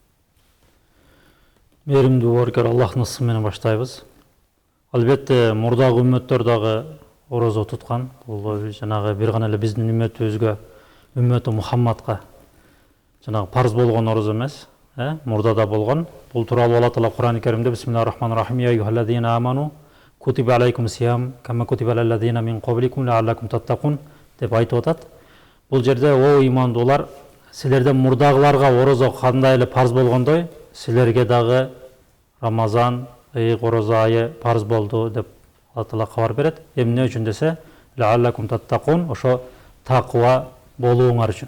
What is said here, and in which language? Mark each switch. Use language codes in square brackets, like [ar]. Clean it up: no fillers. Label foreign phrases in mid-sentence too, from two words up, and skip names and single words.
[ky] Мээримдүү Боркер, Аллахтын ысымы менен баштайбыз. Албетте, мурдагы үммөттөр дагы орозо туткан. Бул жанагы бир гана эле биздин үммөтүбүзгө, үммөтү Мухаммадка жанагы парз болгон орозо эмес, мурда да болгон. Бул тууралуу Алла Таала Куран-ы Каримде [ar] بسم الله الرحمن الرحيم يا أيها الذين آمنوا كتب عليكم الصيام كما كتب على الذين من قبلكم لعلكم تتقون [ky] деп айтып атат. Бул жерде о имандуулар, силерден мурдагыларга орозо кандай эле парз болгондой, силерге дагы Рамазан, орозо айы парз болду деп Алла Таала кабар берет. Эмне үчүн десе, [ar] لعلكم تتقون, [ky] ошо таква болууңар үчүн.